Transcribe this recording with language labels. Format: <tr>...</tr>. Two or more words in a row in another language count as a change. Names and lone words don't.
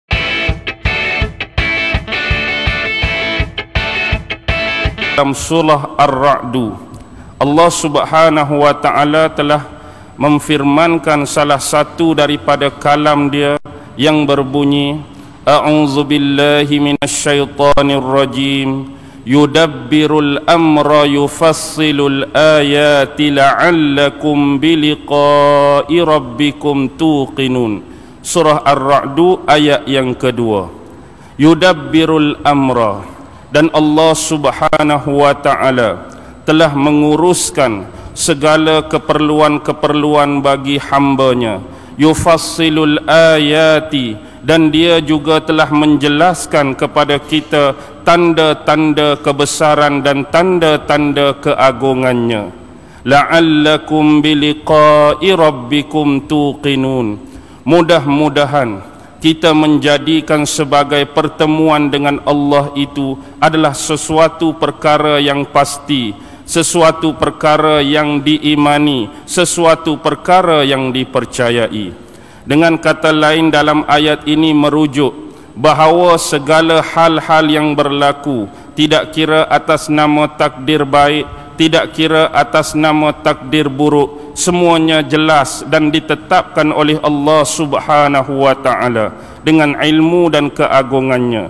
<ms>Dalam surah Ar-Ra'du, Allah</ms> <ar>سبحانه وتعالى</ar> <ms>telah memfirmankan salah satu daripada kalam dia yang berbunyi,</ms> <ar>أعوذ بالله من الشيطان الرجيم يدبر الأمر يفصل الآيات لعلكم بلقاء ربكم توقنون.</ar> <ms>Surah Ar-Ra'du ayat yang kedua.</ms> <ar>يدبر الأمر,</ar> <ms>dan Allah</ms> <ar>سبحانه وتعالى</ar> <ms>telah menguruskan segala keperluan-keperluan bagi hamba-Nya.</ms> <ar>يفصل الآيات,</ar> <ms>dan dia juga telah menjelaskan kepada kita tanda-tanda kebesaran dan tanda-tanda keagungannya.</ms> <ar>لعلكم بلقاء ربكم توقنون.</ar> <ms>Mudah-mudahan kita menjadikan sebagai pertemuan dengan Allah itu adalah sesuatu perkara yang pasti, sesuatu perkara yang diimani, sesuatu perkara yang dipercayai. Dengan kata lain, dalam ayat ini merujuk bahawa segala hal-hal yang berlaku, tidak kira atas nama takdir baik, tidak kira atas nama takdir buruk, semuanya jelas dan ditetapkan oleh Allah</ms> <ar>سبحانه وتعالى</ar> <ms>dengan ilmu dan keagungannya.</ms>